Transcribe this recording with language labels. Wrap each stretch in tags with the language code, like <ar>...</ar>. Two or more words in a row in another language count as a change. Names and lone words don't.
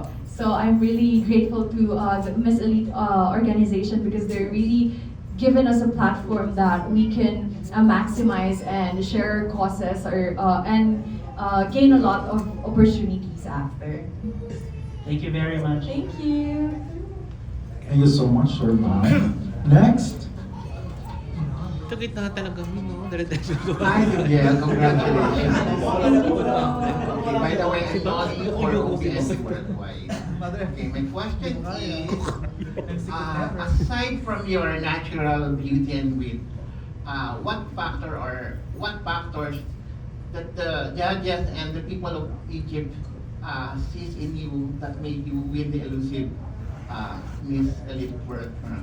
<en>So I'm really grateful to the Miss Elite organization, because they're really given us a platform that we can maximize and share causes and gain a lot of opportunities after. Thank you very much. Thank you. Thank you so much, Sir Bob. Next.</en> <war>Ito kita talaga mo, no? Dire-diretso ko.</war> <en>Hi, Juvyel. Congratulations. Okay, by the way, I'm not for OBS worldwide. Okay, my question is, aside from your natural beauty and wit, what factors that the judges and the people of Egypt sees in you that made you win the elusive Miss Elite World Crown?</en>